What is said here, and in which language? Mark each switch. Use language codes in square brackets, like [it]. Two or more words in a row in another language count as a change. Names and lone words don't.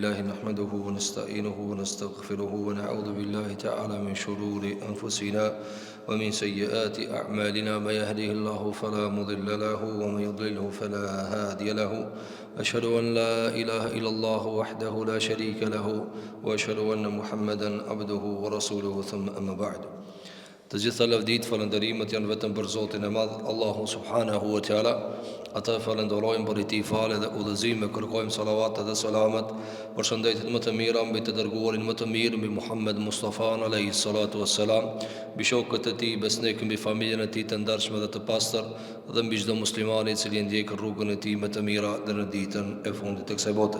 [ar] نحمده ونستعينه ونستغفره ونعوذ بالله تعالى من شرور أنفسنا ومن سيئات أعمالنا. ما يهده الله فلا مضل له ومن يضلله فلا هادي له. أشهد أن لا إله إلا الله وحده لا شريك له وأشهد أن محمدا عبده ورسوله. ثم أما بعد. [sq] Të gjitha lavdit, falënderimet janë vetëm për Zotin e Madh, Allahu [ar] سبحانه وتعالى. [sq] Ata falenderojmë për i tij falë dhe udhëzim, kërkojmë salavat dhe selamet për shëndetit më të mira mbi të dërguarin më të mirë, mbi Muhammed Mustafa [ar] عليه الصلاة والسلام, [sq] mbi shokët e tij besnik, mbi familjen e tij të ndershme dhe të pastër, dhe mbi çdo musliman i cili ndjek rrugën e tij më të mira deri në ditën e fundit të kësaj bote.